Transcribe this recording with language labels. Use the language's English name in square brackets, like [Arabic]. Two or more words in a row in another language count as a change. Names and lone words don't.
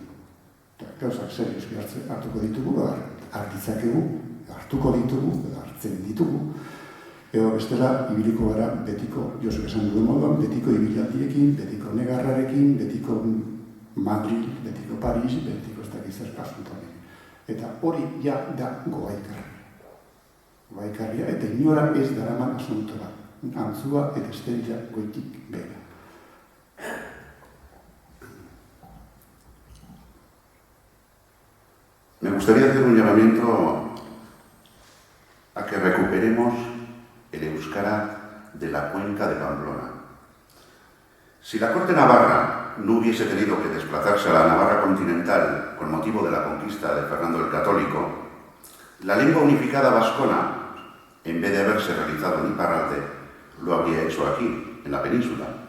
[Basque] Gauzak serioski hartuko ditugu, hartitzakegu, hartuko ditugu, hartzen ditugu, edo bestela ibiliko gara betiko, Josuk esan duen moduan, betiko ibilaldiekin, betiko negarrarekin, betiko Madrid, betiko Paris, betiko ez dakizzer asuntoan. Eta hori ja da goaikarria. Goaikarria eta inora ez daraman asunto bat. Antzua eta esterila goitik behera. [Spanish] Me gustaría hacer un llamamiento a que recuperemos el euskara de la cuenca de Pamplona. Si la corte navarra no hubiese tenido que desplazarse a la Navarra continental con motivo de la conquista de Fernando el Católico, la lengua unificada vascona, en vez de haberse realizado en Iparralde, lo habría hecho aquí, en la península.